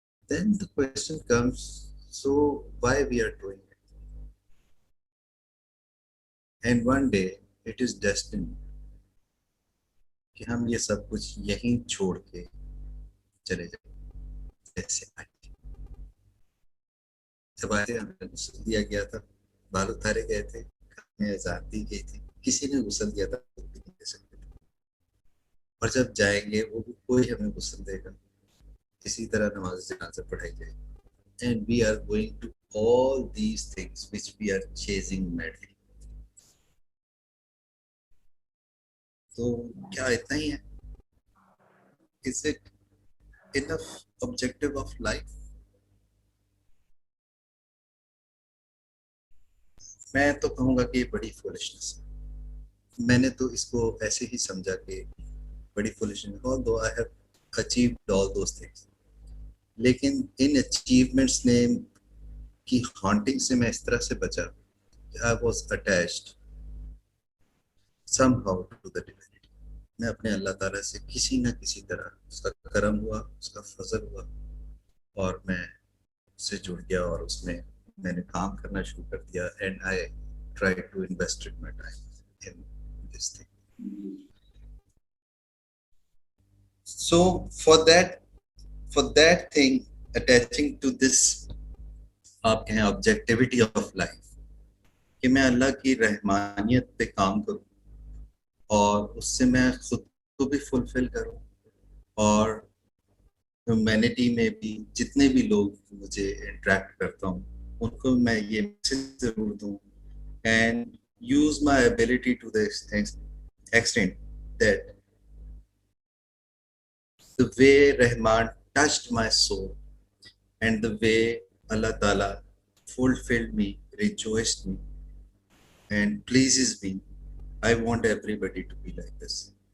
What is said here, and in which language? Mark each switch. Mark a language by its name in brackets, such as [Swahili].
[English] Then the question comes, so why we are doing it? And one day it is destiny [Urdu] کہ ہم یہ سب کچھ یہیں چھوڑ کے چلے جائیں. جیسے جب آئے ہمیں غسل دیا گیا تھا، بال اتارے گئے تھے، ہمیں اذان دی گئی تھی، کسی نے غسل دیا تھا وہ بھی نہیں دے سکتے تھے. اور جب جائیں گے وہ بھی کوئی ہمیں غسل دے گا. اسی طرح نماز جنازہ پڑھائی جائے گی. [English] And we are going to all these things which we are chasing madly. [Urdu] تو کیا اتنا ہی ہے؟ [English] Is it enough objective of life? [Urdu] میں تو کہوں گا کہ یہ بڑی فولشنس ہے. میں نے تو اس کو ایسے ہی سمجھا کہ بڑی فولشنس، [English] although I have achieved all those things. [Urdu] لیکن ان اچیومنٹس نے کی ہانٹنگ سے میں اس طرح سے بچا کہ [English] I was attached somehow to the divinity. [Urdu] میں اپنے اللہ تعالیٰ سے کسی نہ کسی طرح اس کا کرم ہوا، اس کا فضل ہوا اور میں اس سے جڑ گیا اور اس میں میں نے کام کرنا شروع کر دیا. [English] And I tried to invest my time in this thing. So for that thing, attaching to this [Urdu] آپ کہیں آبجیکٹیوٹی آف لائف، کہ میں اللہ کی رحمانیت پہ کام کروں اور اس سے میں خود کو بھی فلفل کروں اور ہیومینٹی میں بھی جتنے بھی لوگ مجھے انٹریکٹ کرتا ہوں ان کو میں یہ میسج ضرور دوں. [English] And use my ability to the extent that the way Rahman touched my soul and the way Allah Ta'ala fulfilled me, rejoiced me and pleases me, I want everybody to be like this.